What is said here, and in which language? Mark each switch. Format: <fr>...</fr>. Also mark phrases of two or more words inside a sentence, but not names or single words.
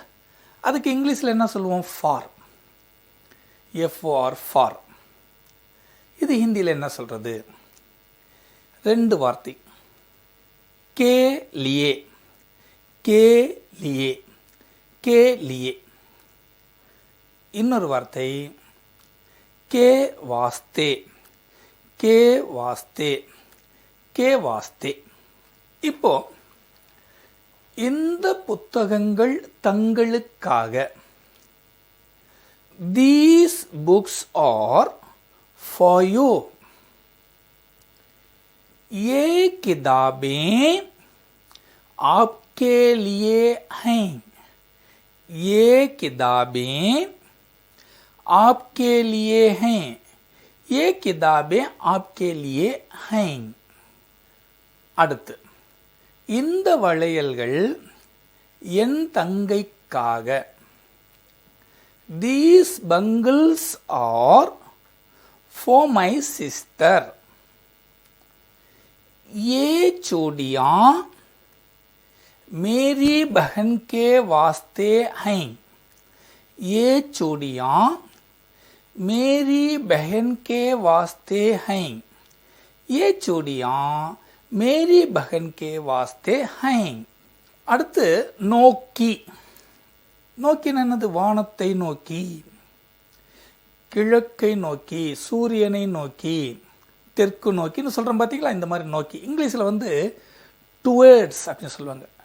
<ta>அதுக்கு இங்கிலீஷில் என்ன சொல்லுவோம்? ஃபார். எஃப்ஆர் ஃபார். இது ஹிந்தியில் என்ன சொல்கிறது? ரெண்டு வார்த்தை,</ta> <hi>के लिए, के लिए, के लिए.</hi> <ta>இன்னொரு வார்த்தை</ta> <hi>के वास्ते, के वास्ते, के वास्ते.</hi> <ta>இப்போ இந்த புத்தகங்கள் தங்களுக்காக,</ta> <en>these books are for you.</en> <hi>ये किताबें आपके लिए हैं. ये किताबें आपके लिए हैं. ये किताबें आपके लिए हैं.</hi> <ta>அடுத்து, இந்த வளையல்கள் என் தங்கைக்காக.</ta> <en>These bangles are for my sister.</en> <hi>ये चूड़ियां मेरी बहन के वास्ते हैं. ये चूड़ियां मेरी बहन के वास्ते हैं. ये चूड़ियां मेरी बहन के वास्ते हैं.</hi> <ta>அடுத்து நோக்கி. நோக்கின்னு என்னது? வானத்தை நோக்கி, கிழக்கை நோக்கி, சூரியனை நோக்கி, தெற்கு நோக்கின்னு சொல்கிறோம் பார்த்தீங்களா. இந்த மாதிரி நோக்கி இங்கிலீஷில் வந்து டுவேர்ட்ஸ் அப்படின்னு சொல்லுவாங்க.</ta>